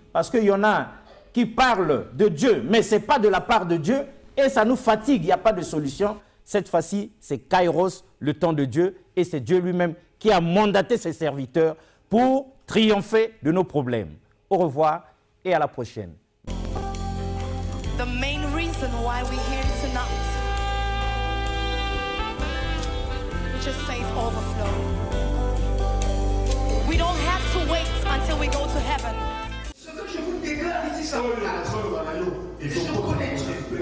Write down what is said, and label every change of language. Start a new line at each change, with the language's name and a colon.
French: Parce qu'il y en a qui parlent de Dieu, mais ce n'est pas de la part de Dieu et ça nous fatigue, il n'y a pas de solution. Cette fois-ci, c'est Kairos, le temps de Dieu, et c'est Dieu lui-même qui a mandaté ses serviteurs pour triompher de nos problèmes. Au revoir et à la prochaine.
English: The main reason why we're here tonight, it just says overflow. We don't have to wait until we go to heaven.
French: Ce que je vous déclare ici, ça va et je connais Dieu.